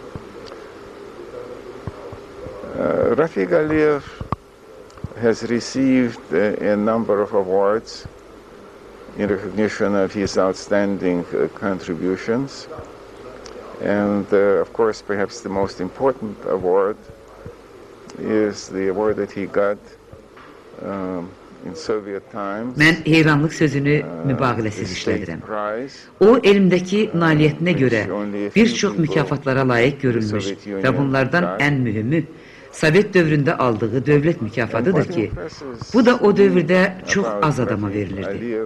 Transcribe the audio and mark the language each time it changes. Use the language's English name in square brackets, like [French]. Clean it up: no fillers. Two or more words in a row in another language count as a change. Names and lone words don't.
[English] Rafiq Aliyev has received a number of awards in recognition of his outstanding contributions. And of course, perhaps the most important award is the award that he got in Soviet times. [Azerbaijani] Mən heyranlıq sözünü mübaliğəsiz işlədirəm. O, elmdəki nailiyyətinə görə bir çox mükafatlara layiq görülmüş və bunlardan ən mühümü Sovet dövründə aldığı dövlət mükafatıdır ki, bu da o dövrdə çox az adama verilirdi.